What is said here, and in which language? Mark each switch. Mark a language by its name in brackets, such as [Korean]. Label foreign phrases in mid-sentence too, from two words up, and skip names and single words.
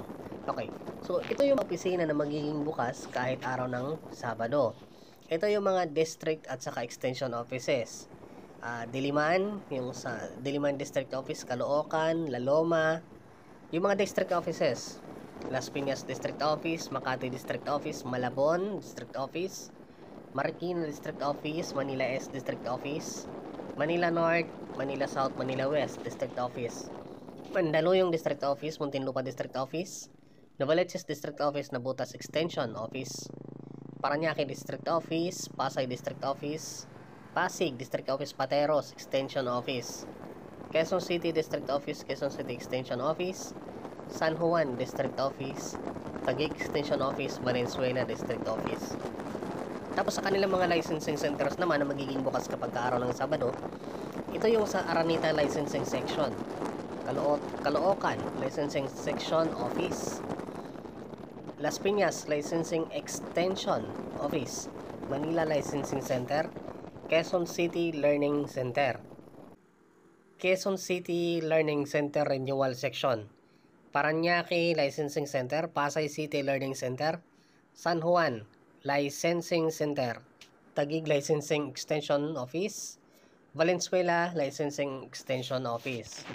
[Filipino] Okay, so ito yung opisina na magiging bukas kahit araw ng Sabado. Ito yung mga district at saka [English] extension offices. [Filipino] Diliman, yung sa Diliman District Office, Caloocan, La Loma, yung mga [English] district offices, [Filipino] Las Piñas District Office, Makati District Office, Malabon District Office, Marikina District Office, Manila S District Office, Manila North, Manila South, Manila West District Office, Mandaluyong District Office, Muntinlupa District Office, Novaliches District Office, Nabutas Extension Office, Parañaque District Office, Pasay District Office, Pasig District Office, Pateros Extension Office, Quezon City District Office, Quezon City Extension Office, San Juan District Office, Taguig Extension Office, Valenzuela District Office. Tapos sa kanilang mga [English] licensing centers [Filipino] naman na magiging bukas kapag araw ng Sabado, ito yung sa Araneta Licensing Section, Caloocan Licensing Section Office, Las Piñas Licensing Extension Office, Manila Licensing Center, Quezon City Learning Center, Quezon City Learning Center Renewal Section, Parañaque Licensing Center, Pasay City Learning Center, San Juan Licensing Center, Taguig Licensing Extension Office, Valenzuela Licensing Extension Office.